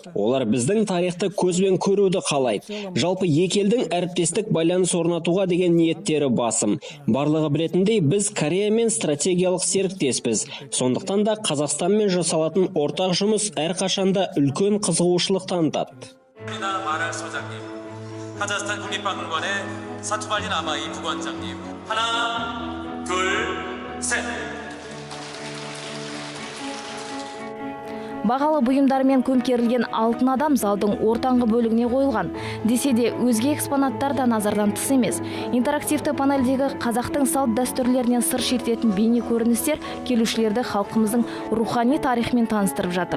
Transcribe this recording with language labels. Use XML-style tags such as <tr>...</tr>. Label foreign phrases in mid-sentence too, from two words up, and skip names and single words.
<kk>Олар біздің тарихты көзбен көруді қалайды. Жалпы екі елдің әріптестік байланыс орнатуға деген ниеттері басым. Барлығы білетіндей, біз Кореямен стратегиялық серіктеспіз. Сондықтан да Қазақстанмен жасалатын ортақ жұмыс әрқашанда үлкен қызығушылық танытады.</kk> <ko>카자흐스탄 국립박물관의 사투발린 아마이 부관장님. 하나, 둘, 셋.</ko> <kk>Бағалы бұйымдармен көмкерілген алтын адам залдың ортаңғы бөлігіне қойылған. Десе де өзге экспонаттар да назардан тыс емес. Интерактивті панельдегі қазақтың салт дәстүрлерінен сыр шертетін бейне көріністер келушілерді халқымыздың рухани тарихымен таныстырып жатыр.</kk>